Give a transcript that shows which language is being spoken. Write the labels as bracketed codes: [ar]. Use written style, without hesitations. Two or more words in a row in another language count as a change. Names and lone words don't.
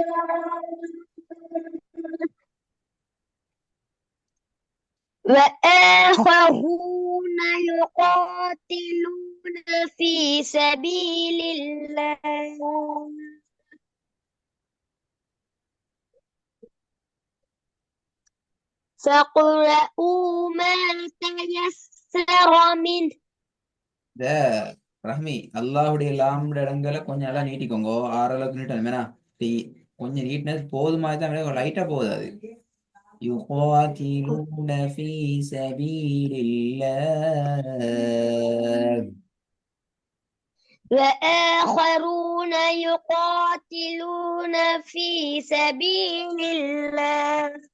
[ar] وآخرون يقاتلون في سبيل الله فاقرؤوا ما تيسر منه. [ta] இந்த ரஹ்மி அல்லாஹ்வுடைய லாம்ட இடங்களை கொஞ்சம் நல்லா நீட்டிக்கோங்க. ஆறளவுக்கு நீட்டணும் வேணா. கொஞ்சம் நீட்னஸ் போதுமா தான், லைட்டா போகுது அது. [ar] يقاتلون في سبيل الله. وآخرون يقاتلون في سبيل الله